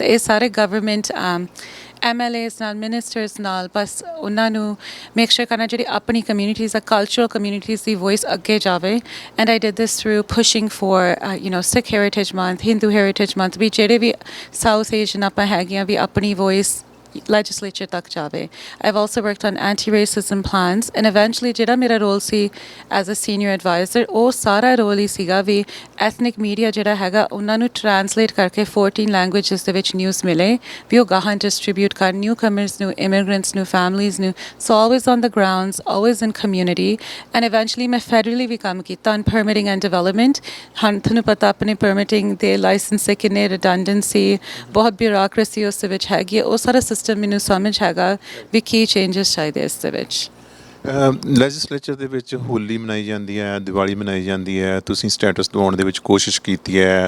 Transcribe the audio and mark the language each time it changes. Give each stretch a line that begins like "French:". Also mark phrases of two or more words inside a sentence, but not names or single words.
Punjabi: ਇਹ ਸਾਰੇ ਗਵਰਨਮੈਂਟ MLAs ਨਾਲ, ਮਿਨਿਸਟਰਸ ਨਾਲ, ਬਸ ਉਹਨਾਂ ਨੂੰ
English: make sure
Punjabi: ਕਰਨਾ ਜਿਹੜੀ ਆਪਣੀ ਕਮਿਊਨਿਟੀਜ਼ ਆ,
English: cultural communities
Punjabi: ਦੀ ਵੋਇਸ ਅੱਗੇ ਜਾਵੇ।
English: And I did this through pushing for Sikh Heritage Month, Hindu Heritage Month,
Punjabi: ਵੀ ਜਿਹੜੇ ਵੀ
English: South Asian
Punjabi: ਆਪਾਂ ਹੈਗੀਆਂ ਵੀ ਆਪਣੀ ਵੋਇਸ legislature ਤੱਕ ਜਾਵੇ।
English: I've also worked on anti-racism plans and eventually
Punjabi: ਜਿਹੜਾ ਮੇਰਾ ਰੋਲ ਸੀ
English: as a senior advisor,
Punjabi: ਉਹ ਸਾਰਾ ਰੋਲ ਹੀ ਸੀਗਾ ਵੀ
English: ethnic media
Punjabi: ਜਿਹੜਾ ਹੈਗਾ ਉਹਨਾਂ ਨੂੰ ਟਰਾਂਸਲੇਟ ਕਰਕੇ 14 languages ਦੇ ਵਿੱਚ ਨਿਊਜ਼ ਮਿਲੇ, ਵੀ ਉਹ ਗਾਹਾਂ ਡਿਸਟਰੀਬਿਊਟ ਕਰਨ
English: new comers
Punjabi: ਨੂੰ, ਇਮੀਗ੍ਰੈਂਟਸ ਨੂੰ, ਫੈਮਲੀਜ਼ ਨੂੰ।
English: So always on the grounds, always in community and eventually
Punjabi: ਮੈਂ federally ਵੀ ਕੰਮ ਕੀਤਾ
English: on permitting and development।
Punjabi: ਹੁਣ ਤੁਹਾਨੂੰ ਪਤਾ ਆਪਣੇ permitting ਦੇ ਲਾਇਸੈਂਸ ਦੇ ਕਿੰਨੇ redundancy, ਬਹੁਤ bureaucracy ਉਸ ਦੇ ਵਿੱਚ ਹੈਗੀ ਹੈ। ਉਹ ਸਾਰਾ ਸਿਸਟਮ ਮੈਨੂੰ ਸਮਝ ਹੈਗਾ ਵੀ ਕੀ ਚੇਂਜਸ ਚਾਹੀਦੇ ਇਸ ਦੇ ਵਿੱਚ। ਲੈਜਿਸਲੇਚਰ ਦੇ ਵਿੱਚ ਹੋਲੀ ਮਨਾਈ ਜਾਂਦੀ ਹੈ, ਦੀਵਾਲੀ ਮਨਾਈ ਜਾਂਦੀ ਹੈ, ਤੁਸੀਂ ਸਟੇਟਸ ਦਿਵਾਉਣ ਦੇ ਵਿੱਚ ਕੋਸ਼ਿਸ਼ ਕੀਤੀ ਹੈ।